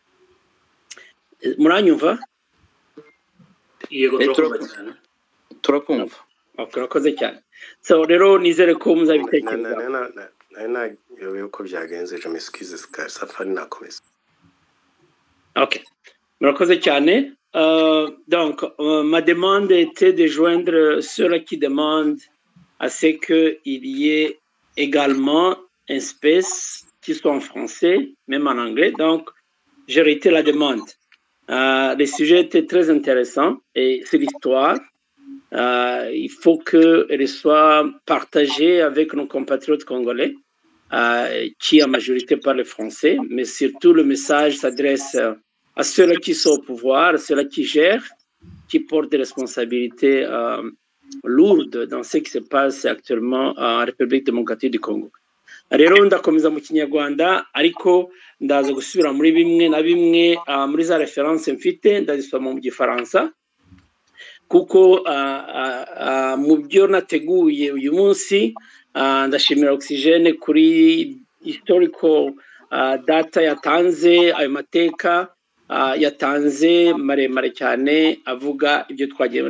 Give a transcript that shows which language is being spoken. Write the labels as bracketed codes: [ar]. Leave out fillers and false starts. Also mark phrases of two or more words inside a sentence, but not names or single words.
[rw] Muranyumva? Yego, turakumva. Urakoze cyane. So rero nizere ko muzabitekereza. Uko byagenze, [fr] je m'excuse, [rw] Safari nakomeza. Okay. Murakoze cyane. [fr] Donc ma demande était de joindre ceux qui demandent à ce qu'il y ait également un space qui soit en français, même en anglais. Donc j'ai réitéré la demande. Le sujet était très intéressant et c'est l'histoire. Il faut qu'elle soit partagée avec nos compatriotes congolais, qui en majorité parlent français, mais surtout le message s'adresse à ceux qui sont au pouvoir, à ceux qui gèrent, qui portent des responsabilités lourdes dans ce qui se passe actuellement en République démocratique du Congo. [rw] Rero ndakomeza mu Kinyarwanda, ariko ndaza gusubira muri bimwe na bimwe muri za reference mfite ndazisoma mu Gifaransa, kuko mu byo nateguye uyu munsi ndashimira Oxygene kuri [en] historical data [rw] yatanze, ayo mateka yatanze maremare cyane avuga ibyo twagiye.